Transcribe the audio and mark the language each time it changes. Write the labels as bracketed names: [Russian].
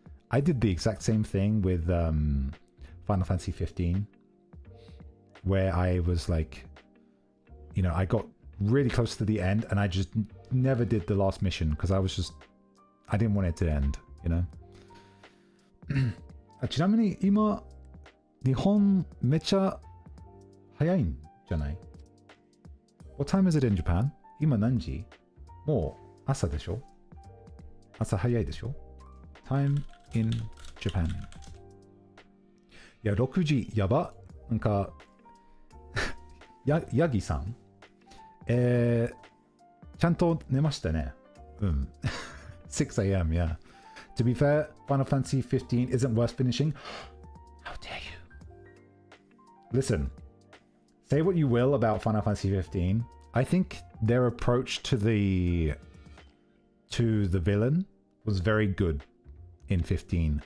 [English] I did the exact same thing with Final Fantasy 15. Where I was like... You know, I got really close to the end and I just never did the last mission because I didn't want it to end, you know? [Japanese] ちなみに今、日本めっちゃ早いんじゃない？ [English] What time is it in Japan? [Japanese] 今何時？もう朝でしょ？朝早いでしょ？ [English] Time in Japan. [Japanese] いや、6時やば。なんか、ヤギさんちゃんと寝ましたね。うん。 [English] 6 a.m. yeah. To be fair, Final Fantasy 15 isn't worth finishing. How dare you? Listen, say what you will about Final Fantasy 15. I think their approach to the villain was very good in 15.